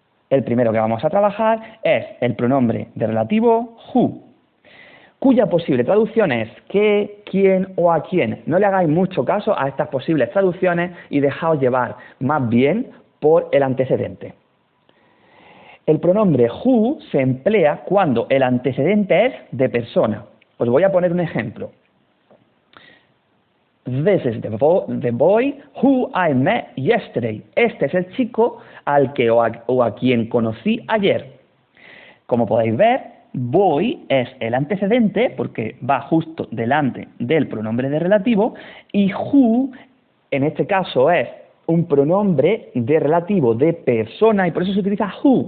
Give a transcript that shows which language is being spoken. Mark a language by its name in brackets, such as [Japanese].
[Spanish] El primero que vamos a trabajar es el pronombre de relativo who, cuya posible traducción es qué, quién o a quién. No le hagáis mucho caso a estas posibles traducciones y dejaos llevar más bien por el antecedente. El pronombre who se emplea cuando el antecedente es de persona. Os voy a poner un ejemplo. [English] This is the boy who I met yesterday. [Spanish] Este es el chico al que o a quien conocí ayer. Como podéis ver, boy es el antecedente porque va justo delante del pronombre de relativo y who, en este caso, es un pronombre de relativo de persona y por eso se utiliza who.